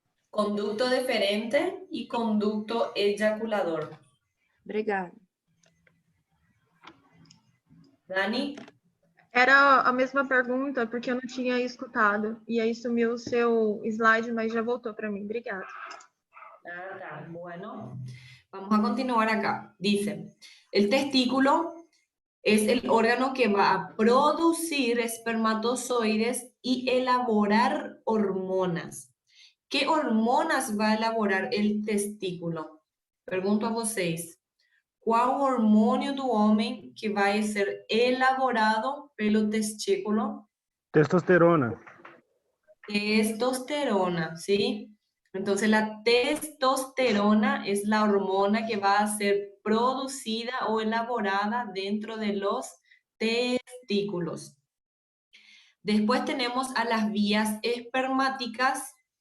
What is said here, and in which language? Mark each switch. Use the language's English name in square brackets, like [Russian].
[Spanish] Conducto deferente e conducto ejaculador. [Portuguese] Obrigada. Dani? Era a mesma pergunta, porque eu não tinha escutado. E aí sumiu o seu slide, mas já voltou para mim. Obrigada. Ah, tá. [Spanish] Bueno, vamos a continuar acá. Dice, el testículo es el órgano que va a producir espermatozoides y elaborar hormonas. ¿Qué hormonas va a elaborar el testículo? [Portuguese] Pergunto a vocês. Qual hormônio do homem que vai ser elaborado pelo testículo? Testosterona. [Spanish] Testosterona, ¿sí? Entonces la testosterona es la hormona que va a ser producida o elaborada dentro de los testículos. Después tenemos a las vías espermáticas.